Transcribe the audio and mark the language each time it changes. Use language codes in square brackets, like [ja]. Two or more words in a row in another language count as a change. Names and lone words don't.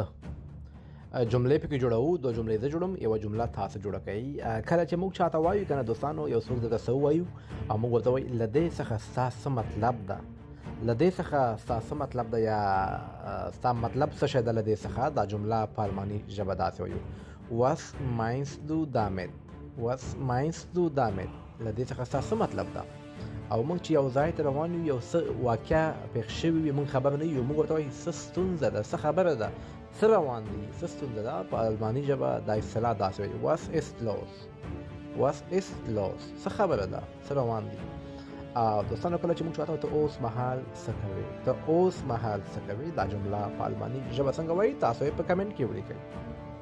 [ps] جملې پکې جوړو، دوه جملې زه جوړم، یوه جمله تاسو جوړه کوئ. کله چې موږ چاته وایو کنه دوستانو، یو څوک درته څه ووایو او موږ ورته وایو له دې څخه ستا څه مطلب ده، له دې څخه ستا څه مطلب ده، یا ستا مطلب څه شی ده له دې څخه. دا جمله په الماني ژبه داسې وایو: [de] Was meinst du damit? Was meinst du damit? [ps] له دې څخه ستا څه مطلب ده. او موږ چې یو ځای ته روان یو، یو څه واقعه پېښ شوي وي، موږ خبر نه یو، موږ ورته وایو څه ستونزه ده، څه خبره ده، څه روان دي، څه ستونزه ده. په الماني ژبه دا اصطلاح داسې وایي: [de] Was ist los? Was ist los? [ps] څه خبره ده، څه روان دي. دوستانو کله چې موږ چاته ته اوس مهال څه کوې، ته اوس مهال څه کوې، دا جمله په الماني ژبه څنګه وایي، تاسو یې په کمنټ کې ولیکئ.